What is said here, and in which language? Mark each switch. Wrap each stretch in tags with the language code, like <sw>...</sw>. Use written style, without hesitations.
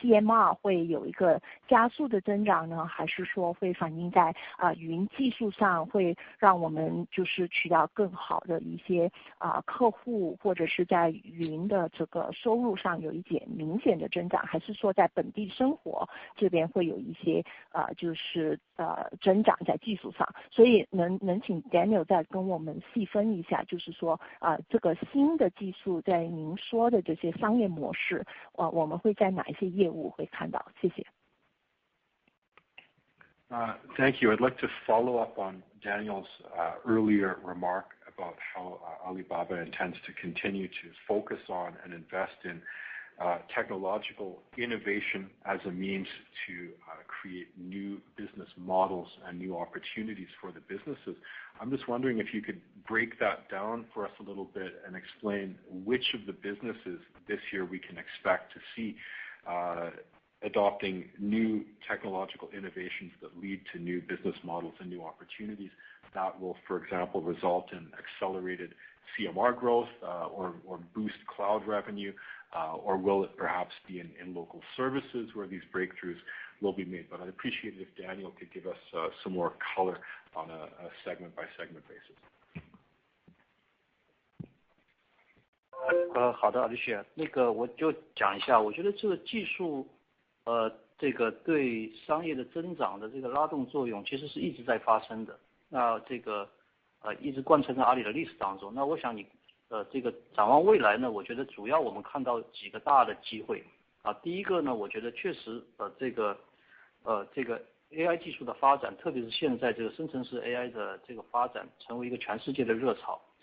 <zh>TMR 会有一个加速的增长呢，还是说会反映在云技术上，会让我们就是取到更好的一些客户，或者是在云的这个收入上有一点明显的增长，还是说在本地生活这边会有一些就是增长在技术上？所以能请 Daniel 再跟我们细分一下，就是说这个新的技术在您说的这些商业模式，我们会在哪一些业务会看到？谢谢。</zh> <en>Thank you. I'd like to follow up on Daniel's earlier remark about how Alibaba intends to continue to focus on and invest in technological innovation as a means to create new business models and new opportunities for the businesses. I'm just wondering if you could break that down for us a little bit and explain which of the businesses this year we can expect to see adopting new technological innovations that lead to new business models and new opportunities that will, for example, result in accelerated CMR growth or boost cloud revenue, or will it perhaps be in local services where these breakthroughs will be made? But I'd appreciate it if Daniel could give us some more color on a segment-by-segment basis.</en> <zh>好的 Alicia， 那个我就讲一下，我觉得这个技术这个对商业的增长的这个拉动作用其实是一直在发生的，那这个一直贯穿在阿里的历史当中。那我想你这个展望未来呢，我觉得主要我们看到几个大的机会第一个呢，我觉得确实这个 AI 技术的发展，特别是现在这个生成式 AI 的这个发展成为一个全世界的热潮。</zh>